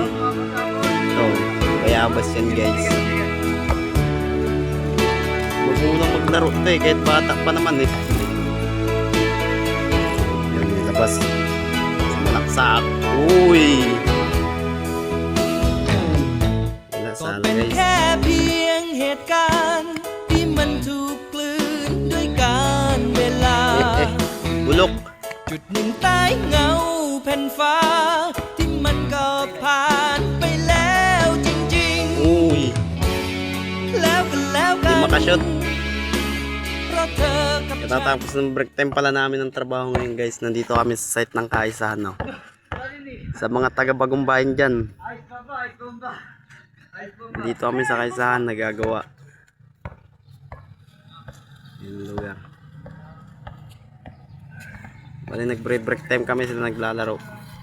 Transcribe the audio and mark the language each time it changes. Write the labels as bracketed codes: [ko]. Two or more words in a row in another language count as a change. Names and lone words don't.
[tl] Ito, bayabas yan guys. Magulang maglaro ito eh, kahit bata pa naman eh. Yan, labas. Malaksak. Uy! Wala sala guys. [th] แค่เพียงเหตุการณ์ที่มันถูกกลืนด้วยการเวลา [tl] Bulok. [th] จุดหนึ่งใต้เงาแผ่นฟ้าที่มันก็ผ่านไปแล้วจริง [tl] Uy! [th] ๆแล้วกันแล้วกั [tl] Di [th] น [tl] makashoot. [th] เพราะเธอกับฉัน [tl] Katatapos ng [en] break time [tl] pala namin ng trabaho ngayon guys. Nandito kami sa site ng Kaisahan no? Sa mga taga Bagong Bayan dyan. Dito kami sa Kaisahan nagagawa. Yung lugar. Bali nag break time kami, sila naglalaro.